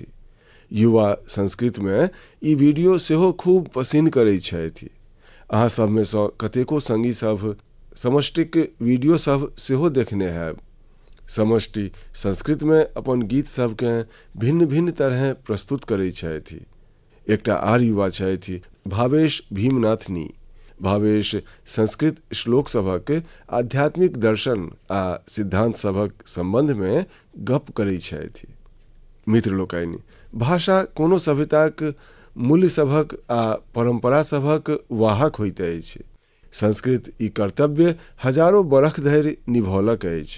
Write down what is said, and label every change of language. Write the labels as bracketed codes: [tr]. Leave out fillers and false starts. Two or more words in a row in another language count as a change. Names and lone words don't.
[mai] युवा संस्कृत में ई वीडियो सेहो खूब पसिन्न करैत छथि। अहाँ सब में सँ कतेको संगी सब समष्टिक वीडियो सब सेहो देखने हैब। समष्टि संस्कृत में अपन गीत सबके भिन्न भिन्न तरह प्रस्तुत करैत छथि। एकटा आर युवा छथि भावेश भीमनाथनी। भावेश संस्कृत श्लोक सभक आध्यात्मिक दर्शन आ सिद्धांत सभक संबंध में गप करैत छथि। मित्र लोकनि, भाषा कोनो सभ्यताक मूल्य सभक आ परंपरा सभक वाहक होइत अछि। संस्कृत ई कर्तव्य हजारों बरख धरि निभौलक अछि।